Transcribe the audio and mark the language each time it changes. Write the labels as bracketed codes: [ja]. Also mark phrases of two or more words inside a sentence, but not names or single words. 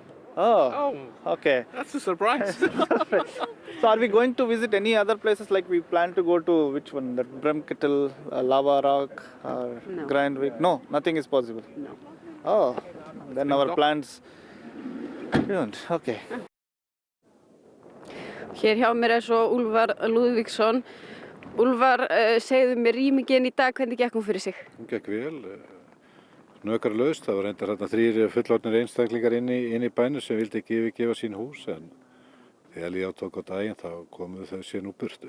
[en] Oh, okay. That's a surprise. So are we going to visit any other places, like we plan to go to which one? The Bremkettle, Lava Rock, or No. Grindvik? No, nothing is possible. No. Oh, then our plans ruined. Okay. [is] Hér hjá mér svo Úlfar Lúðvíksson. Úlfar, segðu mér rýmingin í dag, hvernig gekk hún fyrir sig? Hún gekk vel, hnökralaust. Það var reyndar þarna 3 fullorðnir einstaklingar inn í bænum sem vildi ekki yfirgefa sín hús, en þegar líða tók á daginn þá komu þau sér nú burtu.